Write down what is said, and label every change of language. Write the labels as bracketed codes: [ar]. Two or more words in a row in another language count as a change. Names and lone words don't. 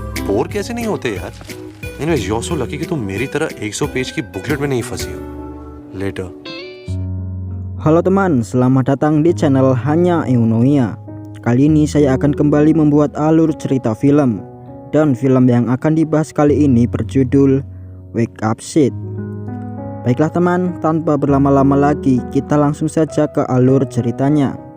[hi] बोर कैसे नहीं होते यार? [en] Anyways, you're so lucky [hi] कि तुम मेरी तरह 100 पेज की बुकलेट में नहीं फंसी हो. [en] Later. [id] Halo teman, selamat datang di channel Hanya Eunoia. Kali ini saya akan kembali membuat alur cerita film. Dan film yang akan dibahas kali ini berjudul Wake Up Sid. Baiklah teman, tanpa berlama-lama lagi kita langsung saja ke alur ceritanya.